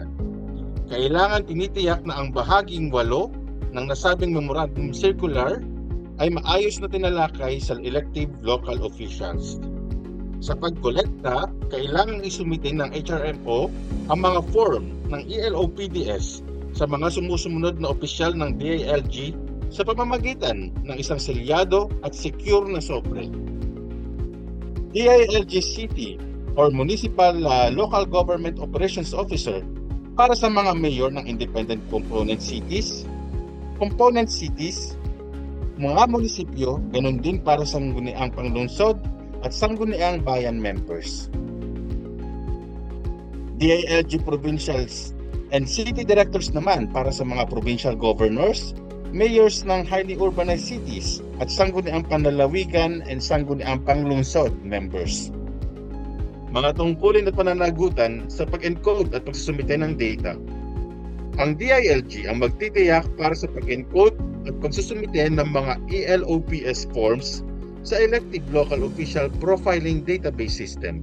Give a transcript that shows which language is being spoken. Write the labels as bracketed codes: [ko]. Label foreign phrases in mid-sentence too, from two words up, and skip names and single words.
[tl] Kailangan tinitiyak na ang bahaging 8 ng nasabing Memorandum Circular ay maayos na tinalakay sa [en] elective local officials. [tl] Sa pagkolekta, kailangan isumite ng HRMO ang mga form ng ELO-PDS sa mga sumusunod na opisyal ng DILG sa pamamagitan ng isang selyado at secure na sobre. [en] DILG City or Municipal Local Government Operations Officer [tl] para sa mga mayor ng [en] independent component cities, [tl] mga munisipyo, ganun din para sa sangguniang panglungsod at sangguniang bayan members. DILG Provincials and City Directors naman para sa mga provincial governors, mayors ng [en] highly urbanized cities [tl] at sangguniang panlalawigan and sangguniang panglungsod members. Mga tungkulin at pananagutan sa pag-encode at pagsusumite ng data. Ang DILG ang magtitiyak para sa pag-encode at pagsusumite ng mga ELO-PS forms sa Elective Local Official Profiling Database System.